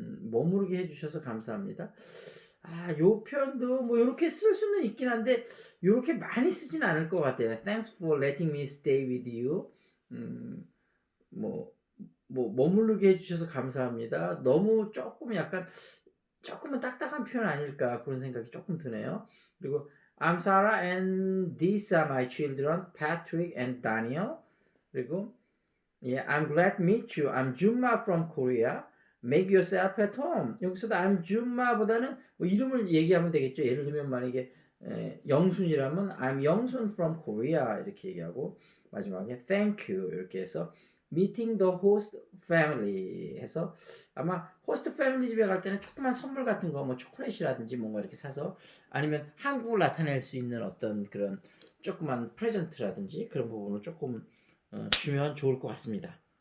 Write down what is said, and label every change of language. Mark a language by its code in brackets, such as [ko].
[ko] 머무르게 해주셔서 감사합니다. 요 표현도 뭐 이렇게 쓸 수는 있긴 한데 이렇게 많이 쓰진 않을 것 같아요. [en] Thanks for letting me stay with you. [ko] 뭐 머무르게 해주셔서 감사합니다. 너무 조금 약간 조금은 딱딱한 표현 아닐까 그런 생각이 조금 드네요. [en] 그리고 I'm Sarah and these are my children, Patrick and Daniel. 그리고 I'm glad to meet you. I'm Junma from Korea. Make yourself at home. [ko] 여기서도 I'm Junma 보다는 뭐 이름을 얘기하면 되겠죠. 예를 들면 만약에 영순이라면 I'm 영순 from Korea 이렇게 얘기하고 마지막에 thank you 이렇게 해서 meeting the host family 해서 아마 호스트 패밀리 집에 갈 때는 조그만 선물 같은 거 뭐 초콜릿이라든지 뭔가 이렇게 사서 아니면 한국을 나타낼 수 있는 어떤 그런 조그만 프레젠트라든지 그런 부분을 조금 주면 좋을 것 같습니다.